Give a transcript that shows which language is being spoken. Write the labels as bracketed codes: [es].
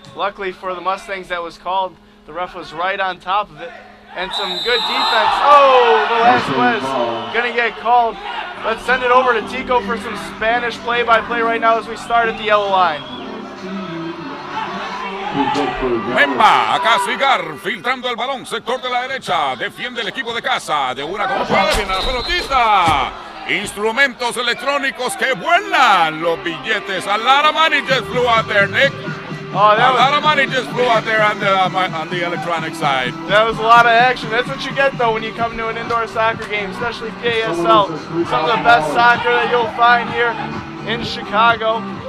[en] Luckily for the Mustangs, that was called. The ref was right on top of it. And some good defense. Oh, Velasquez gonna get called. Let's send it over to Tico for some Spanish play-by-play right now as we start at the yellow line. [es] Memba a castigar, filtrando el balón, sector de la derecha, defiende el equipo de casa, de una como puede, viene la pelotita. Instrumentos electrónicos que vuelan, los billetes. [en] A lot of money just flew out there, Nick. Oh, a lot of money just flew out there on the electronic side. That was a lot of action. That's what you get, though, when you come to an indoor soccer game, especially PASL. Some of the best soccer that you'll find here in Chicago.